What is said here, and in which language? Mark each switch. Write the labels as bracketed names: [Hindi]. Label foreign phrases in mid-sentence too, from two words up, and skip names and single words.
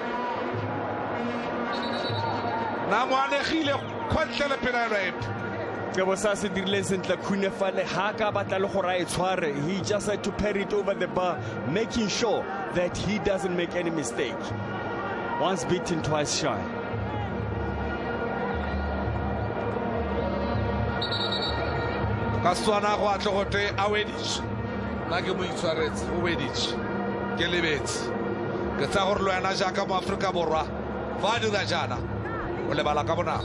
[English] Namwane Hile, Quantele Pinare. He just had to pair it over the bar, making sure that he doesn't make any mistake. Once beaten, twice shy. [Tswana] Kaswana go atlogote a weditše nna ke mo itshwaretse o weditše ke lebetse ke tsa gore le wena jaaka mo Afrika Borwa fa a dira jaana o lebala ka bonako